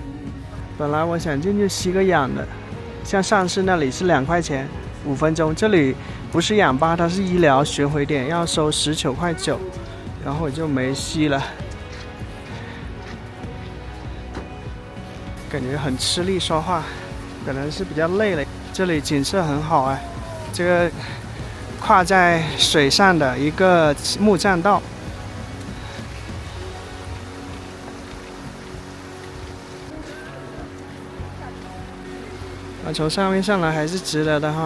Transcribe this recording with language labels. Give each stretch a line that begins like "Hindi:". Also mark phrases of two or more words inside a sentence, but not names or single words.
Chinese: 本來我想進去吸個氧的，像上次那裡是2塊錢5分鐘，這裡不是氧吧，它是醫療巡迴點，要收19.9塊，然後我就沒吸了，感覺很吃力說話，可能是比較累了。這裡景色很好哎，這個跨在水上的一個木棧道。從上面上來還是值得的哈！